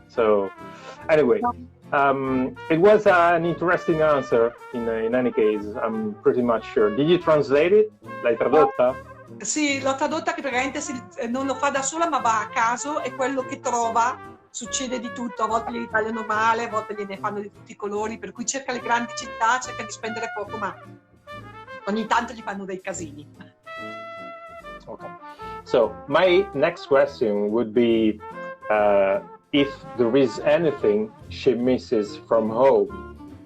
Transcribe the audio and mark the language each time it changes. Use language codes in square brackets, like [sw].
[en] So anyway, it was an interesting answer in any case. I'm pretty much sure. Did you translate it? [it] L'hai tradotta? Sì, l'ho tradotta che praticamente non lo fa da sola ma va a caso e quello che trova succede di tutto, a volte gli tagliano male, a volte gliene fanno di tutti i colori, per cui cerca le grandi città, cerca di spendere poco ma ogni tanto gli fanno dei casini. [en] Okay. So my next question would be if there is anything she misses from home.